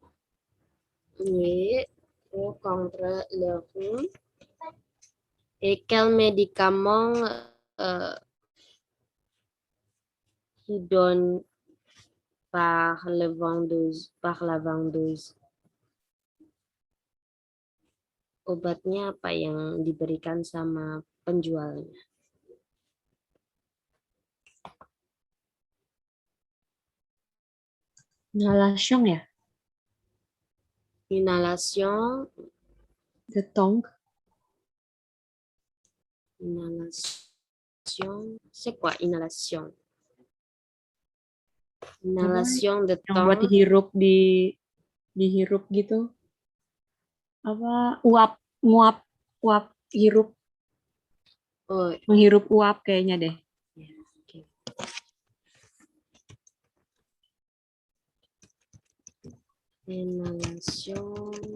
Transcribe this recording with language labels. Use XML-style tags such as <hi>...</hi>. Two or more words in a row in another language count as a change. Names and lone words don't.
<fr>Oui, pour contre le rhume. Et quel médicament qui donne par la vendeuse?</fr> <id>Obatnya apa yang diberikan sama penjualnya?</id> <fr>Inhalation ya? Inhalation.</fr> <en>The tongue.</en> <fr>Inhalation. C'est quoi inhalation? Inhalation de</fr> <id>Yang buat dihirup dihirup gitu. Apa nguap hirup. Oh, menghirup uap kayaknya deh.</id> <fr>okay. Inhalation.</fr>